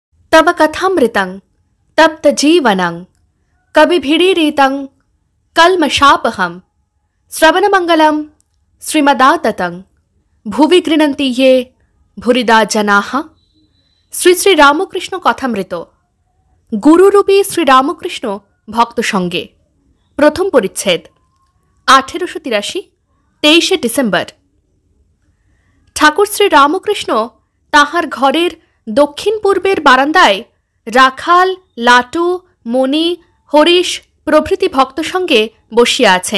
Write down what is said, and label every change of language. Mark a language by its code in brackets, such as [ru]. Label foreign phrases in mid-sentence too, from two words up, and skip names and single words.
[sa] तव कथामृतं तप्त जीवनं कविभिरीरितं कल्मषापहं श्रवणमंगलं श्रीमदाततं भुवि गृह्णन्ति ये भूरिदा जनाः। [bn] শ্রী শ্রী রামকৃষ্ণ কথামৃত। গুরুরূপী শ্রী রামকৃষ্ণ ভক্ত সঙ্গে, প্রথম পরিচ্ছেদ, 1883, 23 ডিসেম্বর। ঠাকুর শ্রী রামকৃষ্ণ তাহার ঘরের দক্ষিণ পূর্বের বারান্দায় রাখাল, লাটু, মণি, হরিশ প্রভৃতি ভক্ত সঙ্গে বসিয়া আছেন।